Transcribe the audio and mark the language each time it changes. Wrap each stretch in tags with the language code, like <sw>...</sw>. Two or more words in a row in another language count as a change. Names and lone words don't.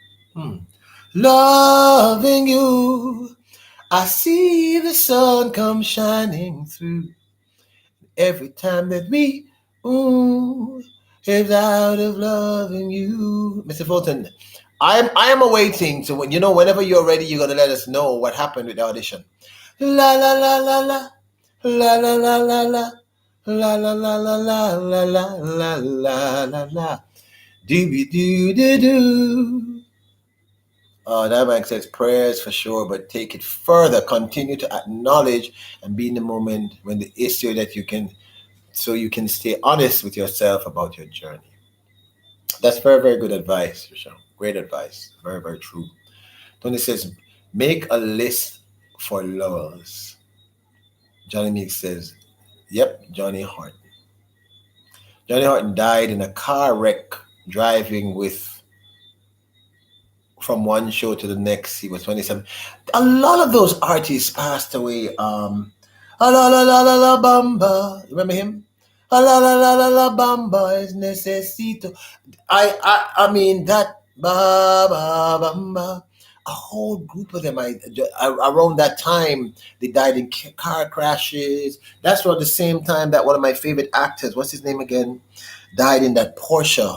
<en>Loving you, I see the sun come shining through. Every time that we is out of loving you. Mr. Fulton, I am awaiting to whenever you're ready, you're gonna let us know what happened with the audition. La la la la la la la la la la la la la la la la la la la la dooby doo doo doo. That man says prayers for sure, but take it further. Continue to acknowledge and be in the moment when the issue that you can stay honest with yourself about your journey. That's very, very good advice, Rochelle. Great advice. Very, very true. Tony says, make a list for lovers. Johnny Meek says, yep, Johnny Horton. Johnny Horton died in a car wreck driving from one show to the next. He was 27. A lot of those artists passed away. La la la la la bamba. Remember him? La la la la la bamba</en> <es>es necesito.</es> <en>I mean that ba ba bamba. a whole group of them. Around that time, they died in car crashes. That's around the same time that one of my favorite actors, what's his name again, died in that Porsche.</en>